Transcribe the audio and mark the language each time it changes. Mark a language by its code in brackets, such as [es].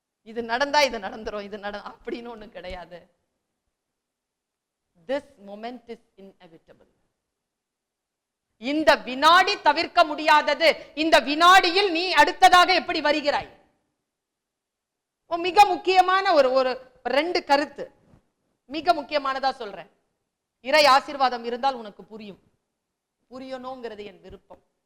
[ta] இது நடந்தா இது நடந்துரும், இது அப்படின்னு ஒண்ணு கிடையாது. [en] This moment is inevitable. [ta] இந்த வினாடி தவிர்க்க முடியாதது. இந்த வினாடியில் நீ அடுத்ததாக எப்படி வருகிறாய்? மிக முக்கியமான ஒரு 2 கருத்து மிக முக்கியமானதா சொல்றேன். இறை ஆசீர்வாதம் இருந்தால் உனக்கு புரியணுங்கிறது என் விருப்பம்.